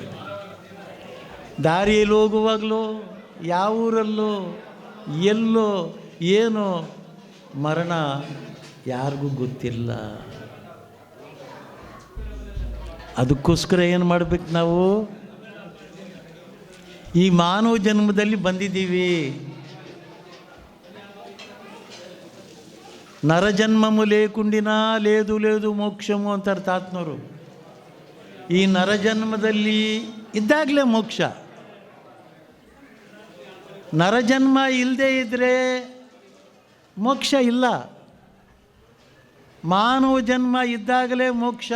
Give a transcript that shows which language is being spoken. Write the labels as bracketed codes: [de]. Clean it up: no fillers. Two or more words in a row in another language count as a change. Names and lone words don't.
[kn] ದಾರಿಯಲ್ಲಿ ಹೋಗುವಾಗಲೂ ಯಾವ ಊರಲ್ಲೋ ಎಲ್ಲೋ ಏನೋ ಮರಣ ಯಾರಿಗೂ ಗೊತ್ತಿಲ್ಲ. ಅದಕ್ಕೋಸ್ಕರ ಏನು ಮಾಡಬೇಕು ನಾವು? ಈ ಮಾನವ ಜನ್ಮದಲ್ಲಿ ಬಂದಿದ್ದೀವಿ. [te] నరజన్మము లేకుండినా లేదు లేదు ಮೋಕ್ಷము [kn] ಅಂತಾರೆ ತಾತನವರು. ಈ ನರಜನ್ಮದಲ್ಲಿ ಇದ್ದಾಗಲೇ ಮೋಕ್ಷ. ನರಜನ್ಮ ಇಲ್ಲದೆ ಇದ್ದರೆ ಮೋಕ್ಷ ಇಲ್ಲ. ಮಾನವ ಜನ್ಮ ಇದ್ದಾಗಲೇ ಮೋಕ್ಷ.